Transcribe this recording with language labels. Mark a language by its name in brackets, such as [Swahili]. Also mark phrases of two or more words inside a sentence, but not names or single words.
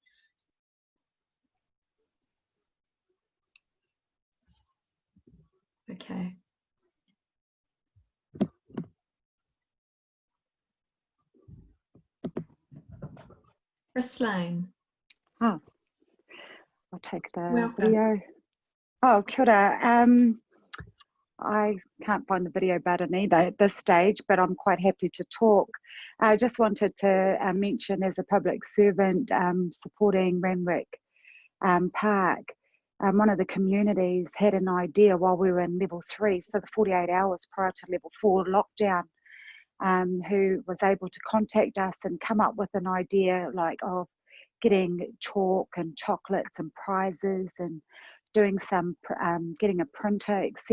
[English] Okay. Chris Lane. Oh, I'll take the Welcome. video. [Māori] Oh, kia ora. [English] I can't find the video button either at this stage, but I'm quite happy to talk. I just wanted to mention, as a public servant supporting Randwick Park, one of the communities had an idea while we were in level 3, so the 48 hours prior to level 4 lockdown, who was able to contact us and come up with an idea of getting chalk and chocolates and prizes and doing some, getting a printer, etc.